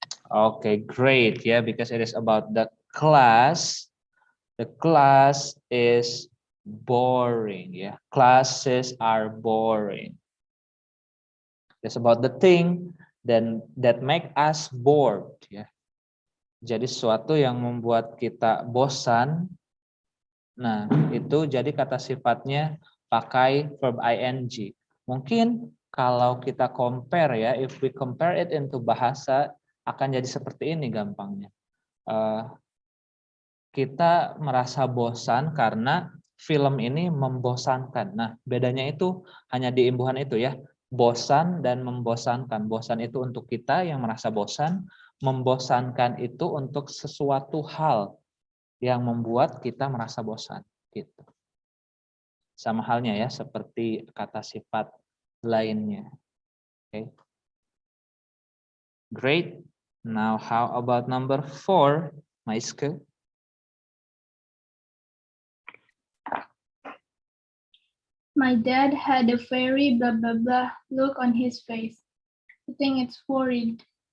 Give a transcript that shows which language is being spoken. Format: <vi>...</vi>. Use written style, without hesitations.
<en>Okay, great. Yeah, because it is about the class. The class is boring. Yeah, classes are boring. It's about the thing then that make us bored.</en> <id>Ya, jadi sesuatu yang membuat kita bosan. Nah, itu jadi kata sifatnya pakai verb ing. Mungkin kalau kita compare ya,</id> <en>if we compare it into</en> <id>bahasa, akan jadi seperti ini gampangnya. Kita merasa bosan karena film ini membosankan. Nah, bedanya itu hanya di imbuhan itu ya. Bosan dan membosankan. Bosan itu untuk kita yang merasa bosan, membosankan itu untuk sesuatu hal yang membuat kita merasa bosan. Gitu. Sama halnya ya, seperti kata sifat lainnya.</id> <en>Okay. Great. Now how about number 4, Maiske? My dad had a very blah blah blah look on his face. I think it's worried.</en>